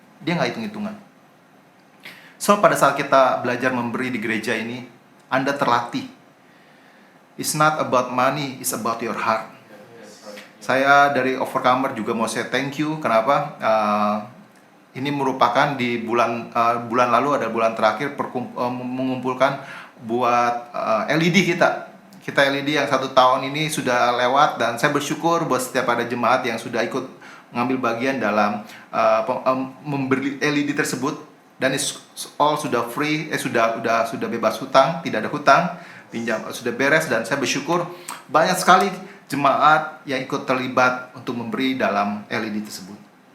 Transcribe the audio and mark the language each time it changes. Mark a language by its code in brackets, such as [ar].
[id] Dia nggak hitung-hitungan. So, pada saat kita belajar memberi di gereja ini, Anda terlatih. [en] It's not about money, it's about your heart. [id] Saya dari Overcomer juga mau [en] say thank you. [id] Kenapa? Ini merupakan di bulan lalu ada bulan terakhir mengumpulkan buat LED kita. Kita LED yang 1 tahun ini sudah lewat, dan saya bersyukur buat setiap ada jemaat yang sudah ikut mengambil bagian dalam membeli LED tersebut, dan all sudah free, sudah bebas hutang, tidak ada hutang, pinjam sudah beres, dan saya bersyukur banyak sekali jemaat yang ikut terlibat untuk memberi dalam LED tersebut.